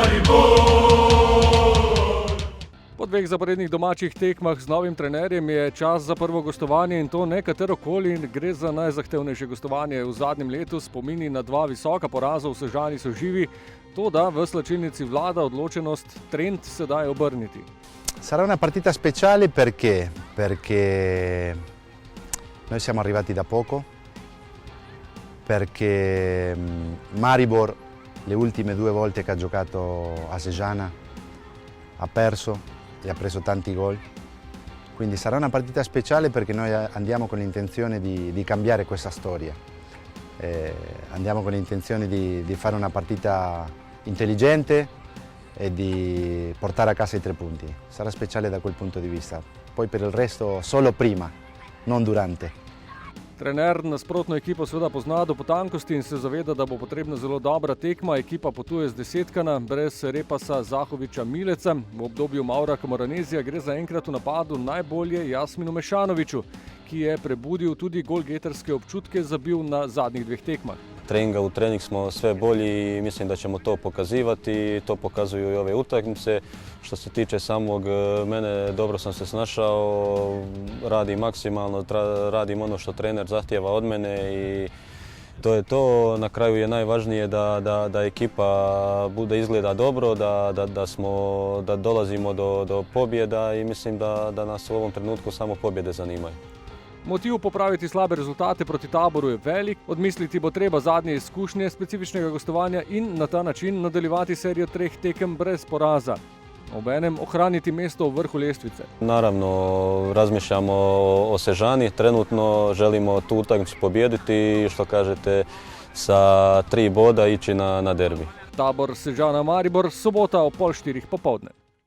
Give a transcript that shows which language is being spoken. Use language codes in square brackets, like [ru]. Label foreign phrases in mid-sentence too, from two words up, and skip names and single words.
[sl] Po dveh zaporednih domačih tekmah z novim trenerjem je čas za prvo gostovanje in to ne katerokoli. Gre za najzahtevnejše gostovanje v zadnjem letu. Spomini na dva visoka poraza v Sežani so živi. To, da v slačilnici vlada odločenost trend sedaj obrniti. [it] Sarà una partita speciale perché noi siamo arrivati da poco, perché Maribor le ultime due volte che ha giocato a Sežana ha perso e ha preso tanti gol. Quindi sarà una partita speciale perché noi andiamo con l'intenzione di cambiare questa storia. Andiamo con l'intenzione di fare una partita intelligente e di portare a casa i 3 punti. Sarà speciale da quel punto di vista. Poi per il resto solo prima, non durante. [sl] Trener nasprotno ekipo seveda pozna do potankosti in se zaveda, da bo potrebna zelo dobra tekma. Ekipa potuje z desetkana, brez Repasa, Zahoviča, Mileca. V obdobju Maura Camoranezija gre zaenkrat v napadu najbolje Jasminu Mešanoviću, ki je prebudil tudi golgeterske občutke zabil na zadnjih 2 tekmah. [hr] Treninga u trening smo sve bolji i mislim da ćemo to pokazivati. To pokazuju i ove utakmice. Što se tiče samog mene, dobro sam se snašao, radim maksimalno, radim ono što trener zahtijeva od mene i to je to. Na kraju je najvažnije da ekipa bude izgleda dobro, da dolazimo do pobjeda i mislim da nas u ovom trenutku samo pobjede zanimaju. [sl] Motiv popraviti slabe rezultate proti Taboru je velik, odmisliti bo treba zadnje izkušnje specifičnega gostovanja in na ta način nadaljevati serijo 3 tekem brez poraza. Obenem ohraniti mesto v vrhu lestvice. [hr] Naravno, razmišljamo o Sežani, trenutno želimo tu utakmicu pobijediti i što kažete sa 3 boda ići na derbi. [sl] Tabor Sežana Maribor, sobota o 3:30 popoldne.